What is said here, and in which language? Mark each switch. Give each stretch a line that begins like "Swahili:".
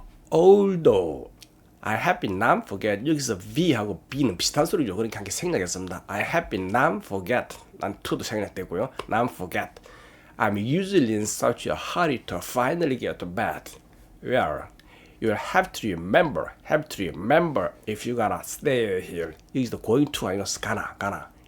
English: Although I have been not forget.
Korean: 여기서 V하고 B는 비슷한 소리죠. 그러니까 함께 생략했습니다.
English: I have been not forget. 난 to도 생략되고요. not forget. I'm usually in such a hurry to finally get to bed. Well, you'll have to remember if you gotta stay here.
Korean: 여기서 going to 아니고 gonna.